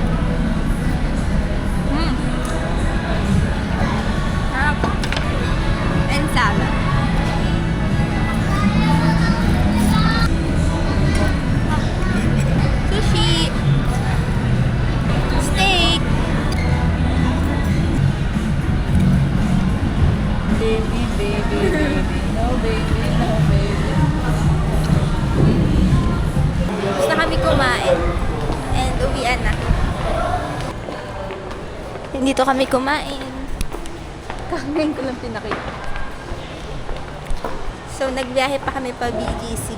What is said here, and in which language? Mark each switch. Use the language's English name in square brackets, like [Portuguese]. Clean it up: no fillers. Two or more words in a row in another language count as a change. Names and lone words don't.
[Filipino] Sarap. [English] And salad. Sushi. Steak. Baby, baby, baby. No baby, no baby. [Filipino] Gusto na kami kumain. And uwian na. Dito kami kumain. Ngayon ko lang pinakita. So, nagbiyahe pa kami pa BGC.